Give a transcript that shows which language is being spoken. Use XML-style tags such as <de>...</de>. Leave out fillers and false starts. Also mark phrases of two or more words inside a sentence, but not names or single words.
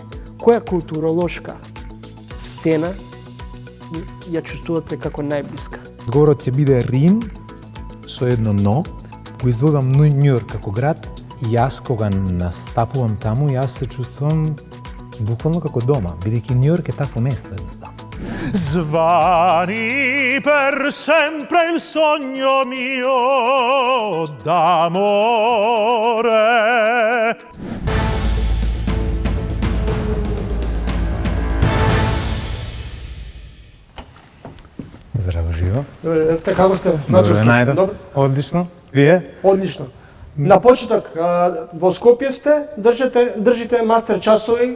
<mk>Која културолошка сцена ја чувствувате како најблиска? Одговорот ќе биде Рим со едно но. Го издвојувам Њујорк како град и јас кога настапувам таму, јас се чувствувам буквално како дома, бидејќи Њујорк е такво место едноставно.</mk> <it>Svani per sempre il sogno mio d'amore.</it> <mk>Здраво, живо. Како сте? Добре, најдов. Добре. Одлично. Вие? Одлично. На почеток, во Скопје сте, држите мастер часови.</mk>